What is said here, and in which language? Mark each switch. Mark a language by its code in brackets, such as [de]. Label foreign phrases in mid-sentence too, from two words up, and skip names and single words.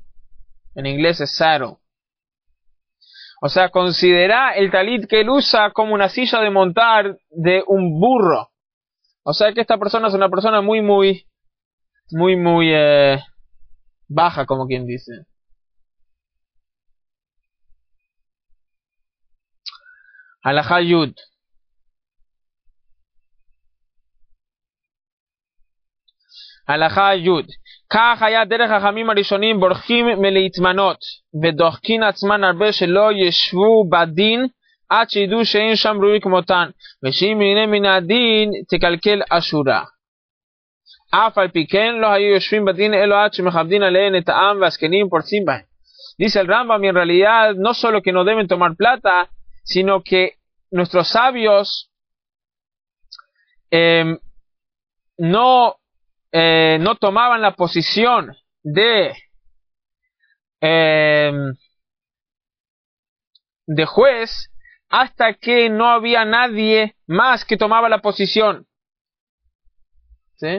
[es] En inglés es saddle. O sea, considera el talit que él usa como una silla de montar de un burro. O sea que esta persona es una persona muy baja, como quien dice. [he] הלכה יוד. הלכה י' כך היה דרך החכמים הראשונים בורחים מלהתמנות ודוחקים עצמן הרבה שלא ישבו בדין עד שידעו שאין שם ראוי כמותן ושאם הנה מן הדין תקלקל אשורה. אף על פי כן לא היו יושבים בדין אלו עד שמכבדים עליהן את העם והזקנים פורצים בהם. [es] Dice el Rambam, en realidad no solo que no deben tomar plata, sino que nuestros sabios no tomaban la posición de juez hasta que no había nadie más que tomaba la posición, ¿sí?